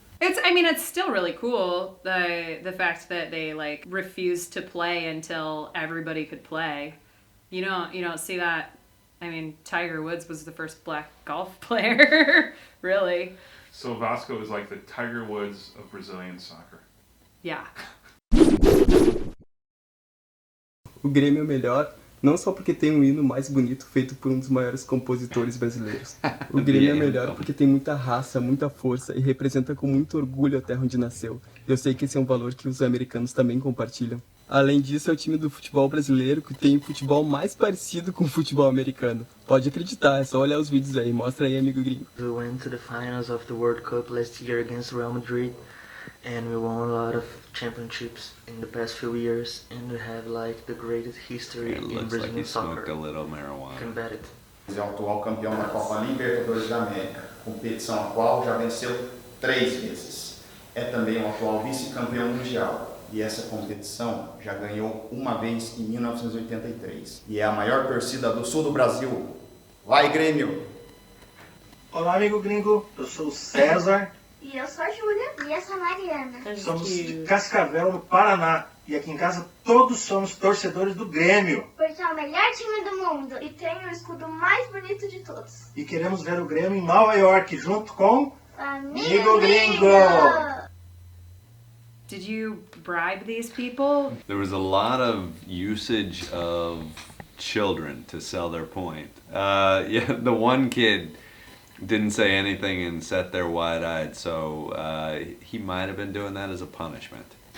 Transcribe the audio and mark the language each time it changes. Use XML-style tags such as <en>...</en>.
<en>It's still really cool, the fact that they like refused to play until everybody could play. You don't see that. I mean, Tiger Woods was the first black golf player, really. So Vasco is like the Tiger Woods of Brazilian soccer. Yeah.</en> <pt>O Grêmio é melhor, não só porque tem um hino mais bonito feito por um dos maiores compositores brasileiros. O Grêmio é melhor porque tem muita raça, muita força e representa com muito orgulho a terra onde nasceu. Eu sei que esse é um valor que os americanos também compartilham. Além disso, é o time do futebol brasileiro que tem o futebol mais parecido com o futebol americano. Pode acreditar, é só olhar os vídeos aí. Mostra aí, amigo gringo.</pt> <en>We went to the finals of the World Cup last year against Real Madrid. And we won a lot of championships in the past few years, and we have like the greatest history in Brazilian soccer. Smoked a little marijuana. Can bet it.</en> <pt>É o atual campeão da Copa Libertadores da América, competição a qual já venceu 3 vezes. É também o atual vice-campeão mundial e essa competição já ganhou uma vez em 1983. E é a maior torcida do sul do Brasil. Vai, Grêmio! Olá, amigo gringo. Eu sou o César. E eu sou a Júlia. E eu sou a Mariana. Somos de Cascavel, no Paraná. E aqui em casa todos somos torcedores do Grêmio. Porque é o melhor time do mundo e tem o escudo mais bonito de todos. E queremos ver o Grêmio em Nova York junto com Amigo Gringo.</pt> <en>Did you bribe these people? There was a lot of usage of children to sell their point. Yeah, the one kid didn't say anything and sat there wide-eyed, so he might have been doing that as a punishment.</en>